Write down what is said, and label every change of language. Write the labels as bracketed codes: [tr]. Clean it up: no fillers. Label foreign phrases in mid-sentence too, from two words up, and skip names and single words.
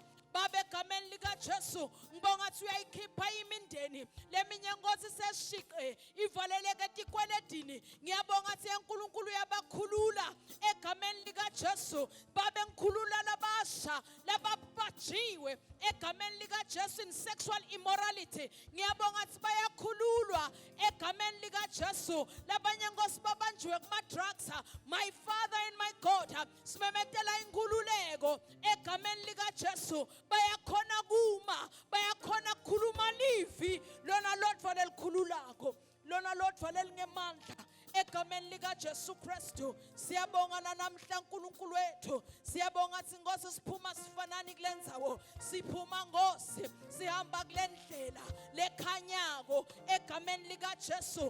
[ss] Baba egameni lika Jesu ngibonga ukuthi uyayikhipha imindeni leminye Nkosi seshiqe ivaleleke etikweledini. Ngiyabonga ukuthi uNkulunkulu uyabakhulula egameni lika Jesu. Baba ngikhulula labasha lababajiwe egameni lika Jesu [en] in sexual immorality. [ss] Ngiyabonga ukuthi bayakhululwa egameni lika Jesu. Labanye Nkosi babanjiwe kuma drugs. [en] My Father and my God, [ss] simemetela inkhululeko egameni lika Jesu. Bayakhona kuma, bayakhona khuluma livi lona Lord fanele khululako, lona Lord fanele ngemandla egameni lika Jesu Kristu. Siyabonga namhla uNkulunkulu wethu, siyabonga ukuthi Nkosi siphuma sifanani kulendzawo, siphuma Nkosi sihamba kulendlela lekhanyako egameni lika Jesu.